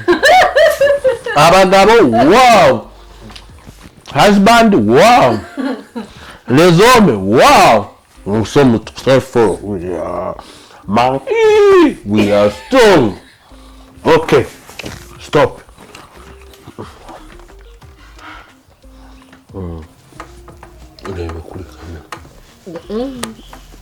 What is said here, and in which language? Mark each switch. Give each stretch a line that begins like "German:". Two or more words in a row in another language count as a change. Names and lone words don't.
Kinyarwanda: Abagabo wow. Husband wow.
French: Les hommes wow. Nous sommes très forts.
English: We are monkey. We are strong. Okay. Stop.
Kinyarwanda: Urebe kuri kamera.